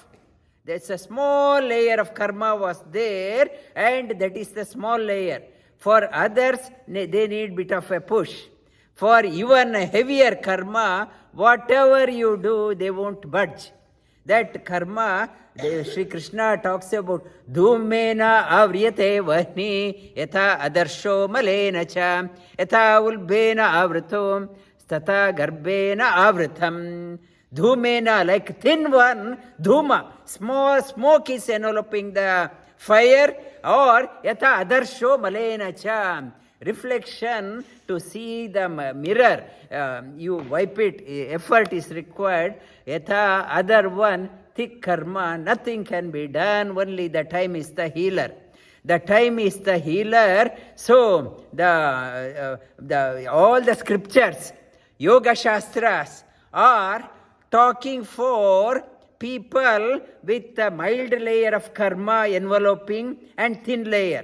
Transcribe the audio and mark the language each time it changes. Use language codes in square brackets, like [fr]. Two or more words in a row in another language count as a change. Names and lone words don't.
[en] There's a small layer of karma was there, and that is the small layer. For others, they need bit of a push. For even a heavier karma, whatever you do, they won't budge. That karma, Shri Krishna talks about [sa] dhumena avriyate vahni yatha adarsho malena cha yatha ulbena avritom stata garbena avritam. [en] Dhumena, like thin one, dhuma, small smoke is enveloping the fire, or [sa] yatha adarsho malena cha, [en] reflection to see the mirror, you wipe it, effort is required. Yatha other one, thick karma, nothing can be done, only the time is the healer. The time is the healer. So all the scriptures, [sa] yoga shastras [en] are talking for people with a mild layer of karma enveloping and thin layer.